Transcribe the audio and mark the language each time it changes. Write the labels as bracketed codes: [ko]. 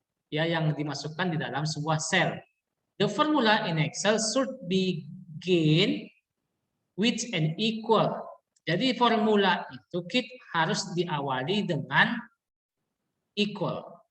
[id] Ya, yang dimasukkan di dalam sebuah sel. [en] The formula in Excel should begin with an equal. [id] Jadi formula itu harus diawali dengan equal.